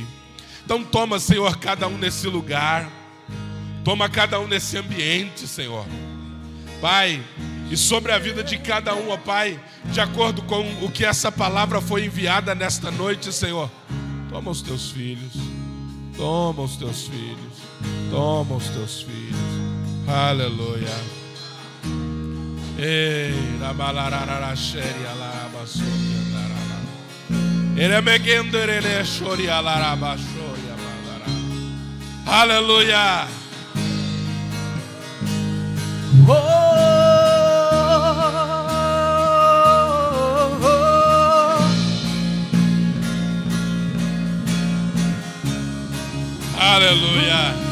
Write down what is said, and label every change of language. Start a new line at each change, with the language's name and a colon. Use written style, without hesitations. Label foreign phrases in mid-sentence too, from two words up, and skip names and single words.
Portuguese: Então toma, Senhor, cada um nesse lugar, toma cada um nesse ambiente, Senhor, Pai, e sobre a vida de cada um, ó Pai, de acordo com o que essa palavra foi enviada nesta noite, Senhor. Toma os teus filhos, toma os teus filhos, toma os teus filhos. Aleluia. Ei, la balarara sheria la basoria darala. Ele megendere shoria la basoria balara. Aleluia. Aleluia.